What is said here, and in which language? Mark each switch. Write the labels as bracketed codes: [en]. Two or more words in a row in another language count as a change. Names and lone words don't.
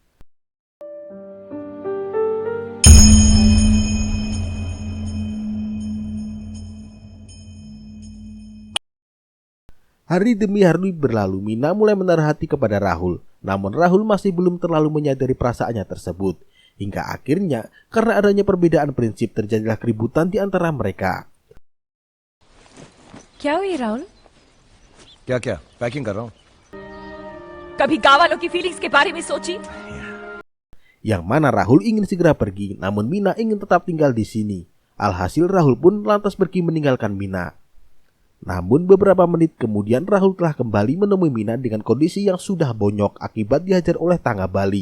[id] Hari demi hari berlalu, Mina mulai menaruh hati kepada Rahul. Namun Rahul masih belum terlalu menyadari perasaannya tersebut. Hingga akhirnya karena adanya perbedaan prinsip terjadilah keributan di antara mereka. [hi] क्या हुई राहुल? क्या पैकिंग कर रहा हूँ. कभी गाँव वालों की फीलिंग्स के बारे में सोची? [id] Yang mana Rahul ingin segera pergi, namun Mina ingin tetap tinggal di sini. Alhasil Rahul pun lantas pergi meninggalkan Mina. Namun beberapa menit kemudian Rahul telah kembali menemui Mina dengan kondisi yang sudah bonyok akibat dihajar oleh Tangga Bali.